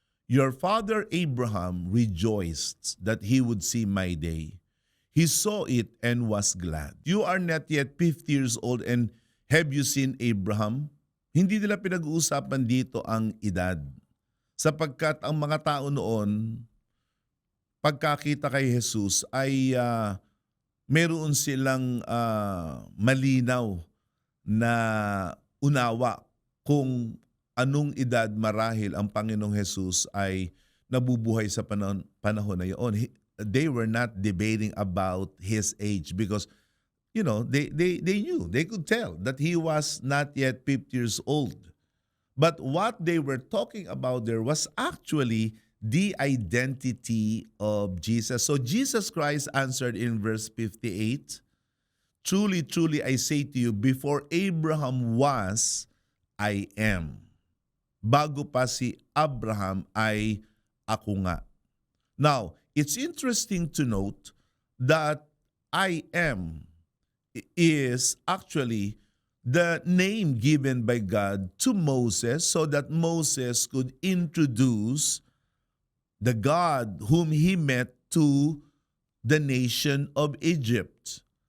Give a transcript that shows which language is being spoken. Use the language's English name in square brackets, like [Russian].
[English] Your father Abraham rejoiced that he would see my day. He saw it and was glad. You are not yet 50 years old and have you seen Abraham? [Filipino] Hindi nila pinag-uusapan dito ang edad. Sapagkat ang mga tao noon, pagkakita kay Jesus ay meron silang malinaw na unawa kung anong edad marahil ang Panginoong Jesus ay nabubuhay sa panahon na yun. [English] They were not debating about his age because they knew, they could tell that he was not yet 50 years old. But what they were talking about there was actually the identity of Jesus. So Jesus Christ answered in verse 58, truly, truly, I say to you, before Abraham was, I am. [Filipino] Bago pa si Abraham ay ako nga. [English] Now, it's interesting to note that I am is actually the name given by God to Moses so that Moses could introduce the God whom he met to the nation of Egypt.